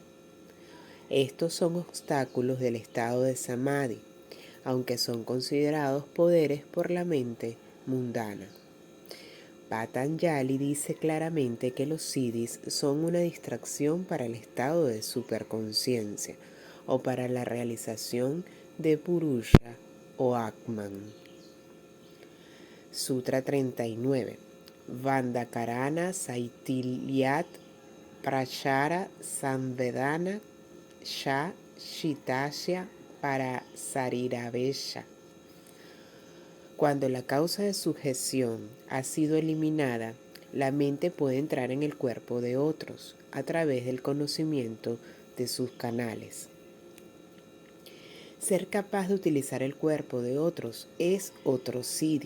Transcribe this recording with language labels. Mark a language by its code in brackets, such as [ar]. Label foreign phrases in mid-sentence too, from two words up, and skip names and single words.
[es] Estos son obstáculos del estado de Samadhi, aunque son considerados poderes por la mente mundana. Patanjali dice claramente que los siddhis son una distracción para el estado de superconciencia o para la realización de Purusha o Atman. [sa] Sutra 39. Vandakarana Saitilyat Prachara Samvedana Sha Shitasya para Sarirabesha. [es] Cuando la causa de sujeción ha sido eliminada, la mente puede entrar en el cuerpo de otros a través del conocimiento de sus canales. Ser capaz de utilizar el cuerpo de otros es otro siddhi.